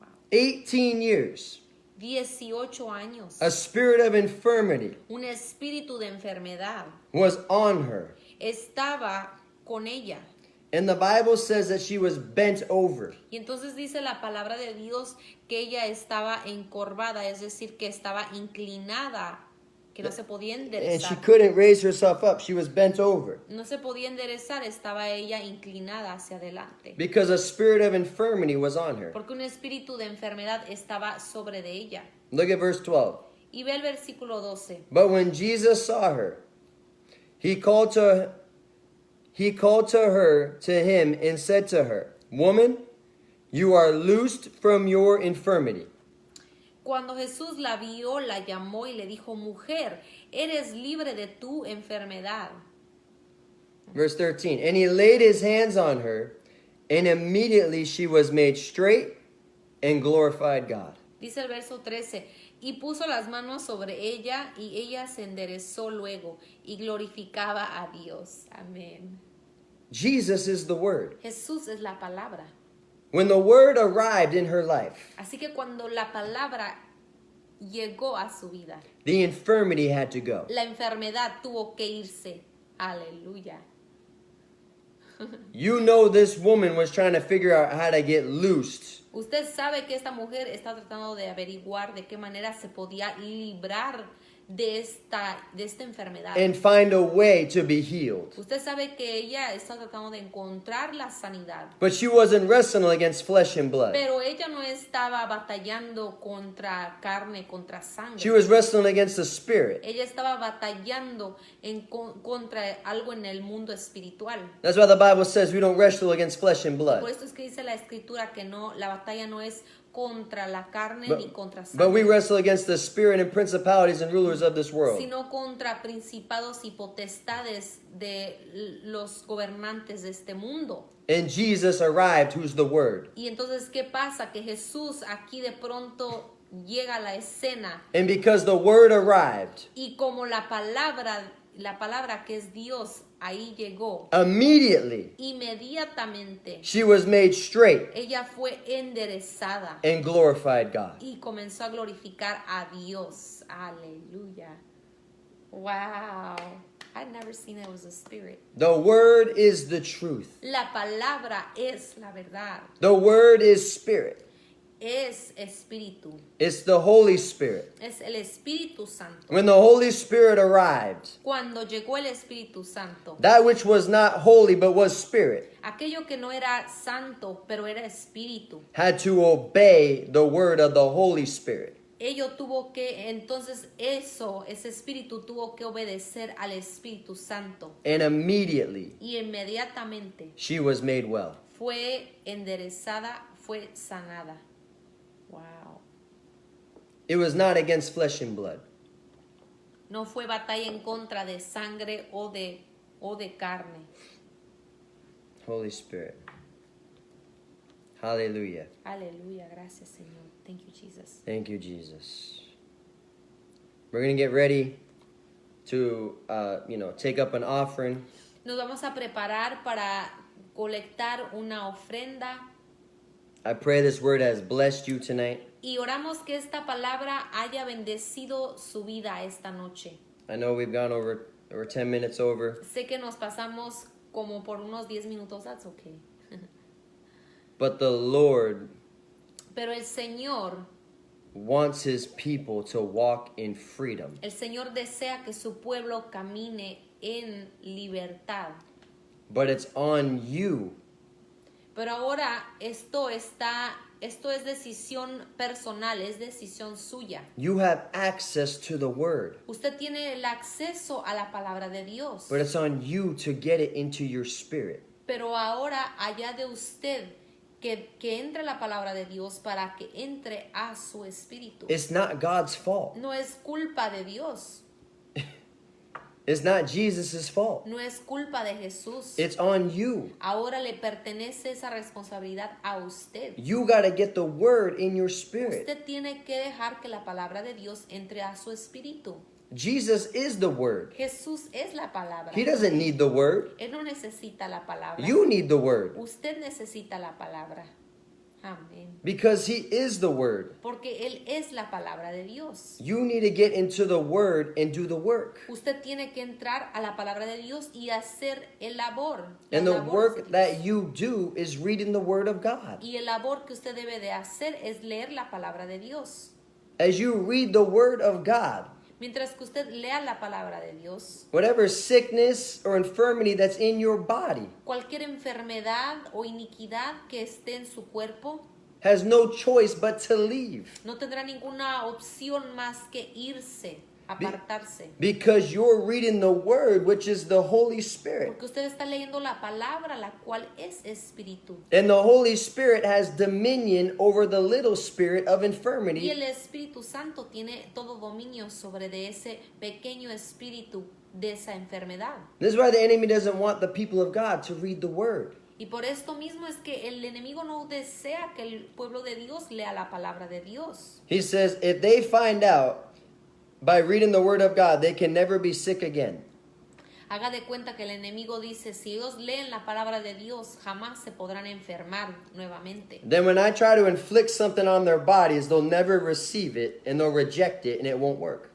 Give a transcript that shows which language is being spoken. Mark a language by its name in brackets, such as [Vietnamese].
[English] 18 years. [Spanish] 18 años. [English] A spirit of infirmity [Spanish] Un espíritu de enfermedad [English] was on her. [Spanish] estaba con ella. [English] And the Bible says that she was bent over. [Spanish] Y entonces dice la palabra de Dios que ella estaba encorvada, es decir, que estaba inclinada, que no se podía [English] And she [Spanish] enderezar. [English] couldn't raise herself up. She was bent over. [Spanish] No se podía enderezar, estaba ella inclinada hacia adelante. [English] Because a spirit of infirmity was on her. [Spanish] Porque un espíritu de enfermedad estaba sobre de ella. [English] Look at verse 12. [Spanish] Y ve el versículo 12. [English] But when Jesus saw her, he called to her to him and said to her, Woman, you are loosed from your infirmity. [Spanish] Cuando Jesús la vio, la llamó y le dijo, mujer, eres libre de tu enfermedad. [English] Verse 13. And he laid his hands on her, and immediately she was made straight and glorified God. [Spanish] Dice el verso 13, y puso las manos sobre ella y ella se enderezó luego y glorificaba a Dios. Amén. [English] Jesus is the Word. [Spanish] Jesús es la palabra. [English] When the Word arrived in her life, [Spanish] Así que cuando la palabra llegó a su vida, [English] the infirmity had to go. [Spanish] la enfermedad tuvo que irse. Aleluya. [English] You know this woman was trying to figure out how to get loosed. [Spanish] Usted sabe que esta mujer está tratando de averiguar de qué manera se podía librar de esta enfermedad. [English] And find a way to be healed. [Spanish] Usted sabe que ella está tratando de encontrar la sanidad. [English] But she wasn't wrestling against flesh and blood. [Spanish] Pero ella no estaba batallando contra carne, contra sangre. [English] She was wrestling against the spirit. [Spanish] Ella estaba batallando contra algo en el mundo espiritual. [English] That's why the Bible says we don't wrestle against flesh and [Spanish] Por [English] blood. [Spanish] esto es que dice la escritura que no, la batalla no es contra la carne ni contra [English] But we [Spanish] sangre, [English] wrestle against the spirit and principalities and rulers of this world. [Spanish] sino contra principados y potestades de los gobernantes de este mundo. [English] And Jesus arrived, who's the Word. [Spanish] Y entonces, ¿qué pasa? Que Jesús aquí de pronto llega a la escena [English] And because the Word arrived, [Spanish] y como la palabra que es Dios ahí llegó, [English] immediately [Spanish] inmediatamente [English] she was made straight [Spanish] ella fue enderezada [English] and glorified God. [Spanish] y comenzó a glorificar a Dios. [English] Aleluya. Wow. I'd never seen it was a spirit. The Word is the truth. [Spanish] La palabra es la verdad. [English] The Word is spirit. [Spanish] Es espíritu. [English] It's the Holy Spirit. [Spanish] Es el Espíritu Santo. [English] When the Holy Spirit arrived, [Spanish] Cuando llegó el Espíritu Santo, [English] that which was not holy but was spirit [Spanish] aquello que no era santo, pero era espíritu, [English] had to obey the word of the Holy Spirit. [Spanish] entonces ese espíritu tuvo que obedecer al Espíritu Santo. [English] And immediately [Spanish] Y inmediatamente [English] she was made well. [Spanish] fue enderezada, fue sanada. [English] Wow. It was not against flesh and blood. [Spanish] No fue batalla en contra de sangre o de carne. [English] Holy Spirit. Hallelujah. [Spanish] Aleluya, gracias Señor. [English] Thank you, Jesus. Thank you, Jesus. We're going to get ready to, take up an offering. [Spanish] Nos vamos a preparar para colectar una ofrenda [English] I pray this word has blessed you tonight. [Spanish] y oramos que esta palabra haya bendecido su vida esta noche. [English] I know we've gone over 10 minutes over, [Spanish] Sé que nos pasamos como por unos 10 minutos, [English] that's okay. but the Lord [Spanish] Pero el Señor [English] wants his people to walk in freedom. [Spanish] El Señor desea que su pueblo camine en libertad. [English] But it's on you [Spanish] Pero ahora esto es decisión personal, es decisión suya. [English] You have access to the word, [Spanish] Usted tiene el acceso a la palabra de Dios. [English] but it's on you to get it into your spirit. [Spanish] Pero ahora allá de usted que entre la palabra de Dios para que entre a su espíritu. [English] It's not God's fault. [Spanish] No es culpa de Dios. [English] It's not Jesus' fault. [Spanish] No es culpa de Jesús. [English] It's on you. [Spanish] Ahora le pertenece esa responsabilidad a usted. [English] You got to get the word in your spirit. [Spanish] Usted tiene que dejar que la palabra de Dios entre a su espíritu. [English] Jesus is the word. [Spanish] Jesús es la palabra. [English] He doesn't need the word. [Spanish] Él no necesita la palabra. [English] You need the word. [Spanish] Usted necesita la palabra. Amén. [English] Because he is the word. [Spanish] Porque Él es la palabra de Dios. [English] You need to get into the word and do the work. [Spanish] Usted tiene que entrar a la palabra de Dios y hacer el labor. las [English] And the [Spanish] labores de [English] work [Spanish] Dios. [English] that you do is reading the word of God. [Spanish] Y el labor que usted debe de hacer es leer la palabra de Dios. [English] As you read the word of God, [Spanish] Mientras que usted lea la palabra de Dios, [English] whatever sickness or infirmity that's in your body [Spanish] cualquier enfermedad o iniquidad que esté en su cuerpo [English] has no choice but to leave. [Spanish] no tendrá ninguna opción más que irse, apartarse. [English] Because you're reading the word, which is the Holy Spirit. [Spanish] Porque usted está leyendo la palabra, la cual es espíritu. [English] And the Holy Spirit has dominion over the little spirit of [Spanish] Y [English] infirmity. [Spanish] el Espíritu Santo tiene todo dominio sobre de ese pequeño espíritu de esa enfermedad. [English] This is why the enemy doesn't want the people of God to read the word. [Spanish] Y por esto mismo es que el enemigo no desea que el pueblo de Dios lea la palabra de Dios. [English] He says if they find out by reading the word of God, they can never be sick again. [Spanish] Haga de cuenta que el enemigo dice, si ellos leen la palabra de Dios, jamás se podrán enfermar nuevamente. [English] Then when I try to inflict something on their bodies, they'll never receive it and they'll reject it and it won't work.